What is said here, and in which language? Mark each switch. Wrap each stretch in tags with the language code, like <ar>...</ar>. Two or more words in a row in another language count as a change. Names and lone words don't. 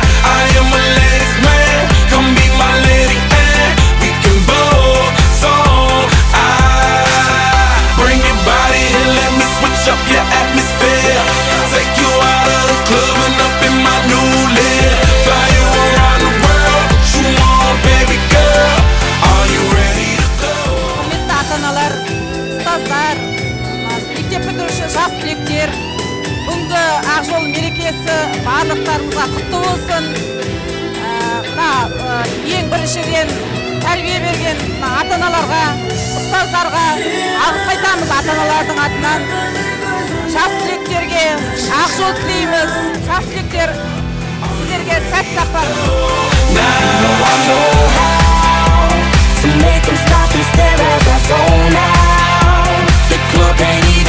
<en>I am a ladies man, come be my lady and we can both song. Bring your body and let me switch up your atmosphere. Take you out of the club and up in my new live. Fly you around the world, what you want, baby girl? Are you ready to go?</en> <kk>Құрметті ата-аналар, ұстаздар, мектеп бітіруші жас түлектер, бүгінгі Ақжол мерекесі барлықтарыңызға құтты болсын. Ең біріншіден тәрбие берген ата-аналарға, ұстаздарға алғыс айтамыз ата-аналардың атынан. Жас түлектерге Ақжол тілейміз. Жас түлектер сіздерге сәт сапар.</kk> <en>You know I know how to make them stop and stare as I zone out. The club can't</en>